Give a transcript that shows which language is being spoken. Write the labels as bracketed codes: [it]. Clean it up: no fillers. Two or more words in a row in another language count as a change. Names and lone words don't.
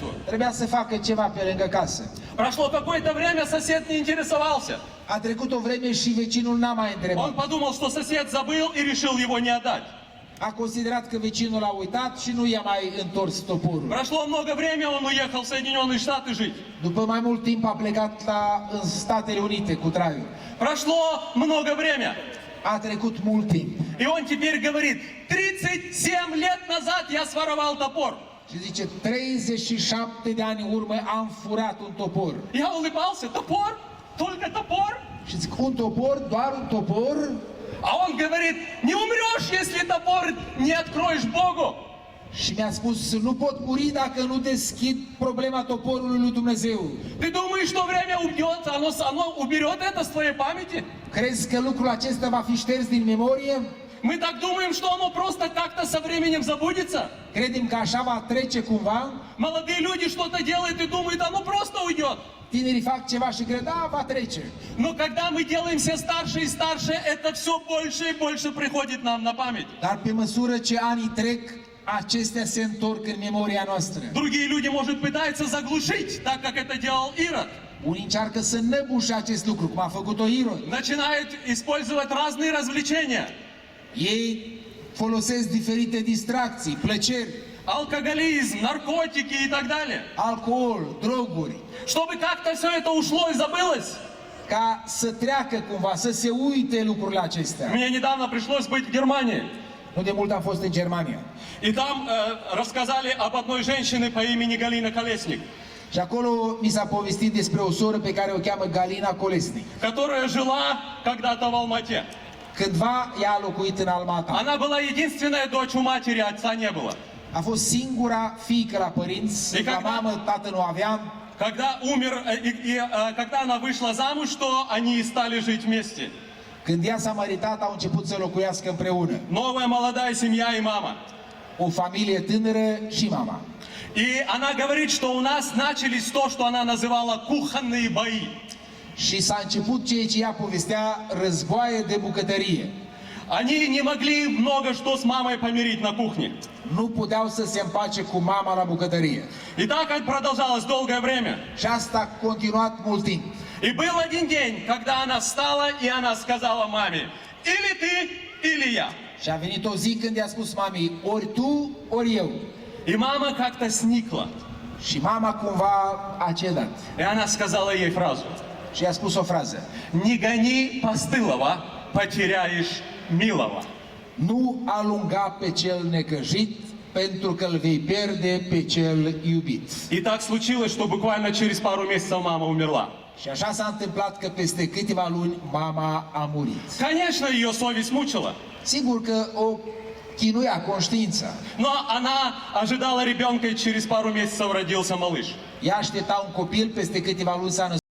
[ro] Trebuia să facă ceva pe lângă casă. [ru] Прошло какое-то время, сосед не интересовался. [ro] A trecut o vreme și vecinul n-a mai [ru] Он [ro] întrebat. [ru] подумал, что сосед забыл и решил его не отдать. [ro] A considerat că vecinul a uitat și nu i-a mai întors toporul. [ru] Прошло много времени, он уехал в Соединенные Штаты жить. [ro] După mai mult timp a plecat în Statele Unite cu traiul. [ru] Прошло много времени. [ro] A trecut mult timp. [ru] И он теперь говорит, 37 лет назад я своровал топор. [ro] Și zice: 37 de ani în urmă am furat un topor. [ru] Я улыбался, топор? Только топор? [ro] Și zic: un topor? Doar un topor? [ru] А он говорит, не умрешь, если топор не откроешь Богу. [ro] Și mi-a spus: nu pot muri dacă nu deschid problema toporului lui Dumnezeu. [ru] Ты думаешь, что время убьет, оно уберет это с твоей памяти? [ro] Crezi că lucrul acesta va fi șters din memorie? [ru] Мы так думаем, что оно просто как-то со временем забудется. [ro] Credem că așa va trece cumva? [ru] Молодые люди что-то делают и думают, оно просто уйдет. [ro] Tinerii fac ceva și cred: da, va trece. [ru] Но когда мы делаемся старше и старше, это все больше и больше приходит нам на память. [ro] Dar pe măsură ce anii trec, acestea se întorc în memoria noastră. [ru] Другие люди, может, пытаются заглушить, так как это делал Ирод. [ro] Unii încearcă să năbușe acest lucru, cum a făcut-o Irod. [ru] Начинают использовать разные развлечения. [ro] Ei folosesc diferite distracții, plăceri, [ru] Алкоголизм, наркотики и так далее. [ro] alcool, droguri, [ru] Чтобы как-то все это ушло и забылось. [ro] ca să treacă cumva, să se uite lucrurile acestea. [ru] Мне недавно пришлось быть в Германии. [ro] Nu de mult am fost în Germania. [ru] И там рассказали об одной женщине по имени Галина Колесник, [ro] Și acolo mi s-a povestit despre o soră pe care o cheamă Galina Colesnic. [ru] которая жила когда-то в Алмате. [ro] Cândva ea a locuit în Almata. [ru] Она была единственная дочь у матери, отца не было. [ro] A fost singura fiică la părinți, E la ca- mamă, tată nu aveam. [ru] Когда умер, когда она вышла замуж, то они и стали жить вместе. [ro] Când ea s-a măritat, au început să locuiască împreună. [ru] Новая молодая семья и мама. [ro] O familie tânără și mama. [ru] И она говорит, что у нас начались то, что она называла кухонные бои. [ro] Și s-a început ceea ce ea povestea, războaie de bucătărie. [ru] Они не могли много что с мамой помирить на кухне. [ro] Nu puteau să se împace cu mama la bucătărie. [ru] И так это продолжалось долгое время. [ro] Și asta a continuat mult timp. [ru] И был один день, когда она встала и она сказала маме, или ты, или я. [ro] Și a venit o zi când i-a spus mamei: ori tu, ori eu. [ru] И мама как-то сникла. [ro] Și mama cumva a cedat. [ru] И она сказала ей фразу. [ro] Și i-a spus o frază: [ru] Не гони постылого, потеряешь милого. [ro] nu alunga pe cel necăjit, pentru că îl vei pierde pe cel iubit. [ru] И так случилось, что буквально через пару месяцев мама умерла. [ro] Și așa s-a întâmplat că peste câteva luni mama a murit. [ru] Конечно, ее совесть мучила. [ro] Sigur că o chinuia conștiința. [ru] Но она ожидала ребенка, и через пару месяцев родился малыш. [ro] Ea aștepta un copil, peste câteva luni s-a născut